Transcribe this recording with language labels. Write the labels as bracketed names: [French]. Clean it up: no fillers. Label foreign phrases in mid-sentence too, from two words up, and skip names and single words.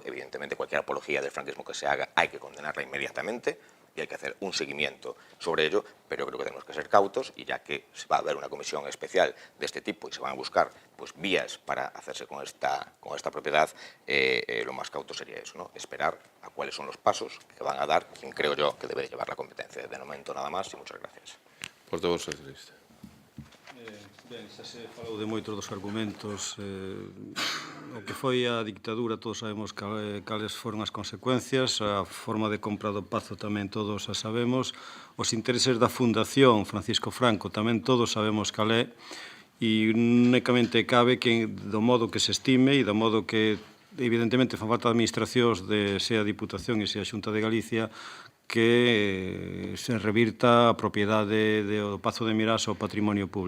[Spanish] Evidentemente, cualquier apología del franquismo que se haga hay que condenarla inmediatamente y hay que hacer un seguimiento sobre ello, pero creo que tenemos que ser cautos y ya que se va a haber una comisión especial de este tipo y se van a buscar pues vías para hacerse con esta propiedad, lo más cauto sería eso, ¿no? Esperar a cuáles son los pasos que van a dar quien creo yo que debe llevar la competencia. De momento nada más y muchas gracias. Portavoz socialista. [Galician] Ben, xa se falou de moitos dos argumentos. O que foi a dictadura, todos sabemos cales foron as consecuencias, a forma de compra do Pazo tamén todos a sabemos, os intereses da Fundación Francisco Franco tamén todos sabemos cal é, e únicamente cabe que do modo que se estime e do modo que evidentemente fan falta administracións de sea a Diputación e sea a Xunta de Galicia que se revirta a propiedade do Pazo de Meirás ao patrimonio público.